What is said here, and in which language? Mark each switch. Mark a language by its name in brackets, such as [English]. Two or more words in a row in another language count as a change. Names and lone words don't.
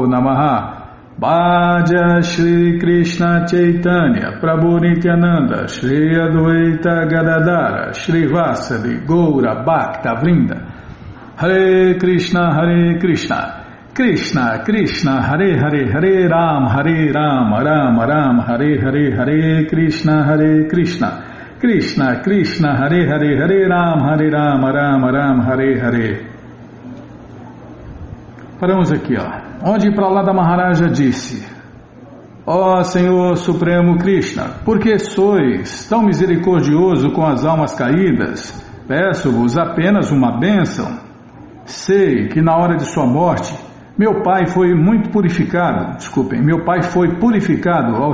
[Sanskrit] नमः भज श्री कृष्ण चैतन्य प्रभु नित्यानन्द श्री अद्वैत गदाधर श्री वसलि गौर भक्त वृन्द हरे कृष्ण कृष्ण कृष्ण हरे हरे हरे राम राम राम हरे हरे हरे कृष्ण कृष्ण कृष्ण हरे हरे हरे राम राम हरे हरे. [Portuguese] Paramos aqui, ó. Onde Pralada Maharaja disse: Ó Senhor Supremo Krishna, por que sois tão misericordioso com as almas caídas? Peço-vos apenas uma bênção. sei que na hora de sua morte, meu pai foi muito purificado, meu pai foi purificado ao...